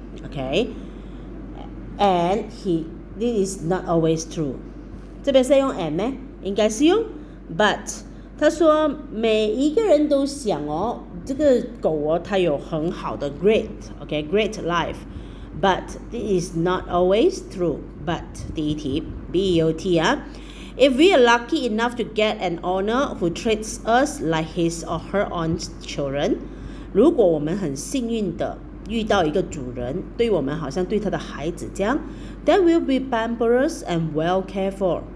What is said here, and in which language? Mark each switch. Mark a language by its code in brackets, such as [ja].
[en] Okay, and this is not always true. [zh] 这边是用 and 咩？应该是用 but。他说每一个人都想哦，这个狗哦，它有很好的 [en] great life. But this is not always true. But [zh] 第一题 [en] but 啊。 If we are lucky enough to get an owner who treats us like his or her own children， [zh] 如果我们很幸运的遇到一个主人，对我们好像对他的孩子这样 [en] ，then we'll be pampered and well cared for.